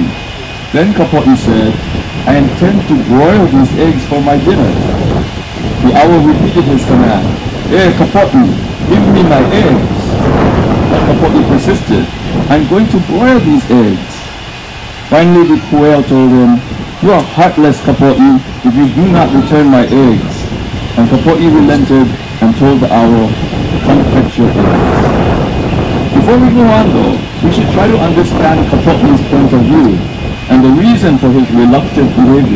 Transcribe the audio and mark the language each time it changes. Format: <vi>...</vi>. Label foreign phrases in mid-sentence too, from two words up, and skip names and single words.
<en>Then Kapolei said, "I intend to broil these eggs for my dinner." The owl repeated his command, "Hey, Kapolei, give me my eggs." But Kapolei persisted, "I'm going to broil these eggs." Finally, the puʻu told him, "You are heartless, Kapolei, if you do not return my eggs." And Kapolei relented and told the owl, "Come fetch your eggs." Before we go on though, we should try to understand Kapolei's point of view and the reason for his reluctant behavior.</en>